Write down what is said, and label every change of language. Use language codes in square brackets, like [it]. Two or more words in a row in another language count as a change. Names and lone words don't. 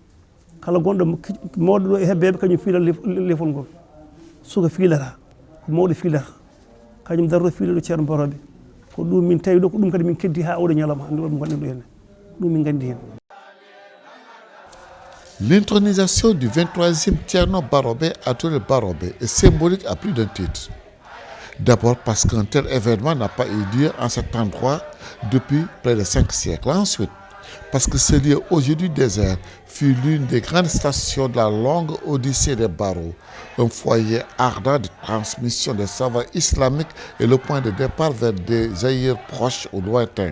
[ff] kala gonɗo mawɗo ɗo e hebbeɓe kañum fiila lefol ngol suka fiilata ko mawɗo fiilata kañum darto fiileɗo ceerno baroɓe ko ɗum min tawi ɗo ko ɗum kadi min keddi ha oɗo ñalawma hande ɗum gonɗen ɗo henne ɗum min gandi hen. [fr] L'intronisation du 23e Thierno Barobé à Touré Barobé est symbolique à plus d'un titre. D'abord parce qu'un tel événement n'a pas eu lieu en cet endroit depuis près de 5 siècles. Ensuite, parce que ce lieu aujourd'hui désert fut l'une des grandes stations de la longue odyssée des barreaux, un foyer ardent de transmission des savoirs islamiques et le point de départ vers des ailleurs proches ou lointains.